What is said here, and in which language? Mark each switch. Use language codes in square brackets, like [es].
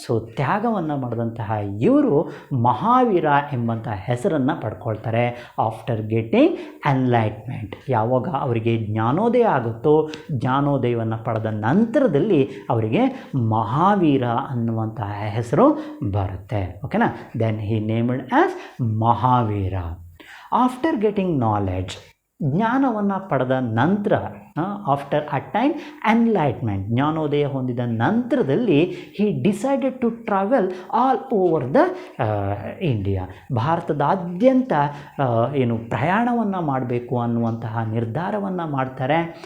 [kn] So ತ್ಯಾಗವನ್ನು ಮಾಡಿದಂತಹ ಇವರು ಮಹಾವೀರ ಎಂಬಂಥ ಹೆಸರನ್ನು ಪಡ್ಕೊಳ್ತಾರೆ [en] After getting enlightenment. [kn] ಯಾವಾಗ ಅವರಿಗೆ ಜ್ಞಾನೋದಯ ಆಗುತ್ತೋ, ಜ್ಞಾನೋದಯವನ್ನು ಪಡೆದ ನಂತರದಲ್ಲಿ ಅವರಿಗೆ ಮಹಾವೀರ ಅನ್ನುವಂತಹ ಹೆಸರು ಬರುತ್ತೆ. ಓಕೆನಾ? [en] Then he named as Mahavira. After getting knowledge, [kn] ಜ್ಞಾನವನ್ನು ಪಡೆದ ನಂತರ, [en] after attain enlightenment, [kn] ಜ್ಞಾನೋದಯ ಹೊಂದಿದ ನಂತರದಲ್ಲಿ [en] He decided to travel all over the India. [kn] ಭಾರತದಾದ್ಯಂತ ಪ್ರಯಾಣವನ್ನು ಮಾಡಬೇಕು ಅನ್ನುವಂತಹ ನಿರ್ಧಾರವನ್ನು ಮಾಡ್ತಾರೆ.